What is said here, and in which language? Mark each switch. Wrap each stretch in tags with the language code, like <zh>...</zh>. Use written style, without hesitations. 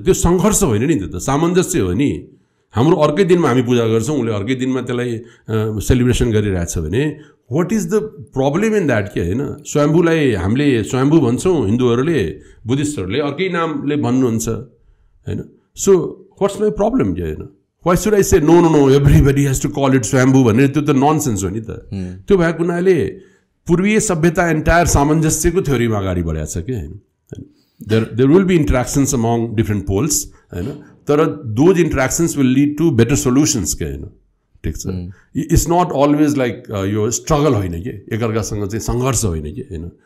<ne>त्यो सङ्घर्ष होइन नि त, सामञ्जस्य हो नि. हाम्रो अर्कै दिनमा हामी पूजा गर्छौँ, उसले अर्कै दिनमा त्यसलाई सेलिब्रेसन गरिरहेछ भने</ne> <en>what is the problem in that</en> <ne>के होइन. स्वयम्भूलाई हामीले स्वयम्भू भन्छौँ, हिन्दूहरूले बुद्धिस्टहरूले अर्कै नामले भन्नुहुन्छ होइन.</ne> <en>so what's my problem</en> <ne>के होइन.</ne> <en>Why should I say no, everybody has to call it Swambhu</en> <ne>भने त्यो त ननसेन्स हो नि त. त्यो भएको हुनाले पूर्वीय सभ्यता एन्टायर सामञ्जस्यको थ्योरीमा अगाडि बढेको छ के हैन.</ne> <en>There will be interactions among different poles हैन, तर those interactions will lead to better solutions के हैन.</en> <ne>ठीक छ.</ne> <en>It's not always like</en> <ne>यो स्ट्रगल होइन के, एकअर्कासँग चाहिँ सङ्घर्ष होइन के हैन.</ne>